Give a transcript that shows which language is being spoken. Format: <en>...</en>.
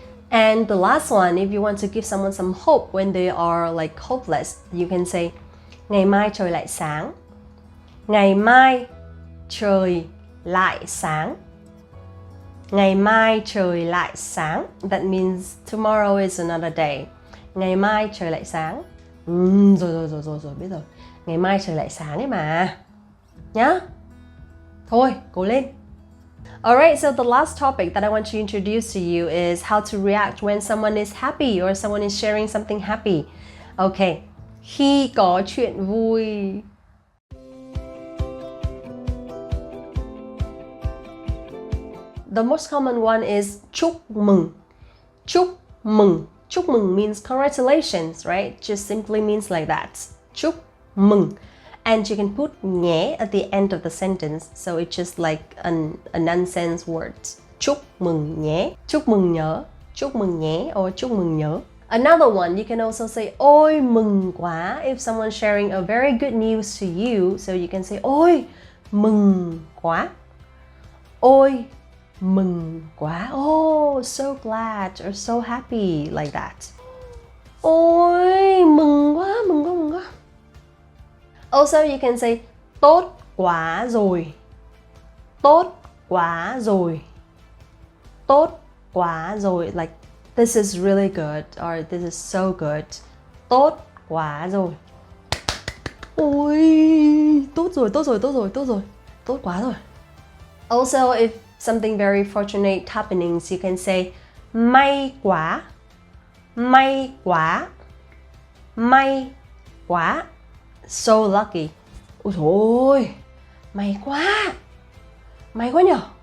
<en>And the last one, if you want to give someone some hope when they are like hopeless, you can say,</en> <vi>ngày mai trời lại sáng. Ngày mai trời lại sáng. Ngày mai trời lại sáng.</vi> <en>That means tomorrow is another day.</en> <vi>Ngày mai trời lại sáng. Rồi, biết rồi. Ngày mai trời lại sáng ấy mà. Nhá. Thôi, cố lên.</vi> <en>Alright, so the last topic that I want to introduce to you is how to react when someone is happy or someone is sharing something happy.</en> <vi>Okay, khi có chuyện vui.</vi> <en>The most common one is</en> <vi>chúc mừng. Chúc mừng.</vi> <en>Chúc mừng means congratulations, right? Just simply means like that. Chúc mừng. And you can put nhé at the end of the sentence, so it's just like a nonsense word.</en> <vi>Chúc mừng nhé. Chúc mừng nhớ. Chúc mừng nhé or chúc mừng nhớ.</vi> <en>Another one, you can also say</en> <vi>ôi mừng quá</vi> <en>if someone's sharing a very good news to you, so you can say ôi mừng quá.</en> <vi>Ôi mừng quá.</vi> <en>Oh, so glad or so happy, like that.</en> <vi>Ôi mừng quá, mừng quá, mừng quá.</vi> <en>Also, you can say</en> <vi>tốt quá rồi. Tốt quá rồi. Tốt quá rồi.</vi> <en>Like, this is really good or this is so good.</en> <vi>Tốt quá rồi. Ôi, tốt rồi, tốt rồi, tốt rồi, tốt rồi. Tốt quá rồi.</vi> <en>Also, if something very fortunate happenings, you can say</en> <vi>may quá. May quá. May quá.</vi> <en>So lucky.</en> <vi>Ôi trời ơi, may quá. May quá nhở.</vi>